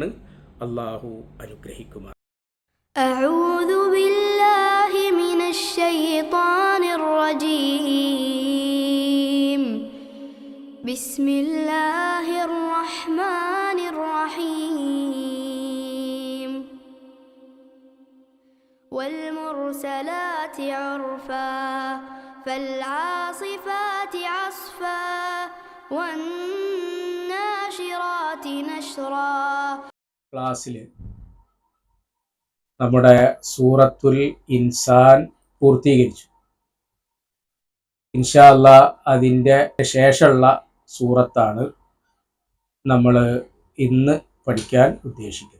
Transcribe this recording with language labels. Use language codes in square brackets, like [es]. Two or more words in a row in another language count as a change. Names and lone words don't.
[ml] അള്ളാഹു അനുഗ്രഹിക്കുമാർ. [ar] أعوذ بالله من الشيطان الرجيم. بسم الله الرحمن الرحيم. والمرسلات عرفا فالعاصفات عصفا والناشرات نشرا. [ml] ക്ലാസ്സിൽ നമ്മുടെ സൂറത്തുൽ ഇൻസാൻ പൂർത്തീകരിച്ചു. [ar] إن شاء الله [ml] അതിൻ്റെ ശേഷമുള്ള സൂറത്താണ് നമ്മൾ ഇന്ന് പഠിക്കാൻ ഉദ്ദേശിക്കുന്നത്.